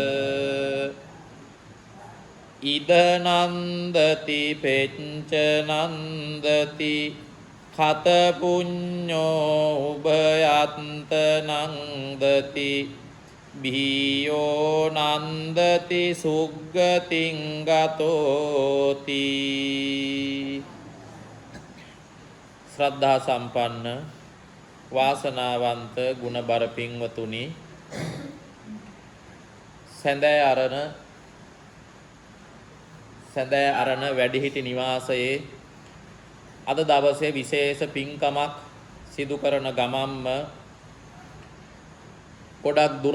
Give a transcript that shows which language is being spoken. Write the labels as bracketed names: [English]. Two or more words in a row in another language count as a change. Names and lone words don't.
[Pali] ඉද නන්දති පෙච්ච නන්දති කත පුඤ්ඤෝ උභයන්ත නන්දති බියෝ නන්දති සුග්ගතින් ගතෝති [Sinhala] ශ්‍රද්ධා සම්පන්න වාසනාවන්ත ගුණබර පින්වතුනි සැඳෑ අරණ වැඩිහිටි නිවාසයේ අද දවසේ විශේෂ පින්කමක් සිදු කරන ගමම්ම ගොඩක් දුර